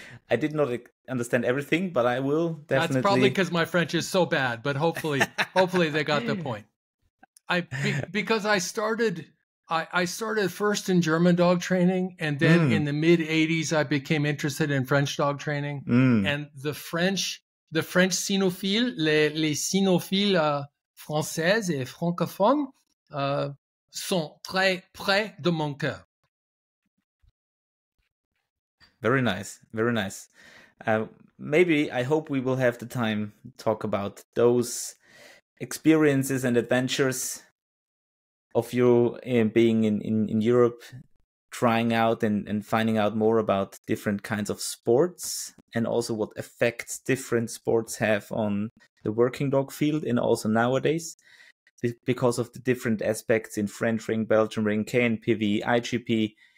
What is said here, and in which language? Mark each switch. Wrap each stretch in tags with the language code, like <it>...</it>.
<en>I did not understand everything, but I will definitely... That's probably because my French is so bad, but hopefully they got the point. Because I started first in German dog training, and then in the mid 80s, I became interested in French dog training. And the French cynophiles,</en> <fr>les cynophiles françaises et francophones sont très près de mon cœur.</fr> <en>Very nice. Very nice. Maybe, I hope we will have the time to talk about those experiences and adventures of you being in Europe, trying out and finding out more about different kinds of sports, and also what effects different sports have on the working dog field, and also nowadays, because of the different aspects in French ring, Belgian ring, KNPV, IGP.</en>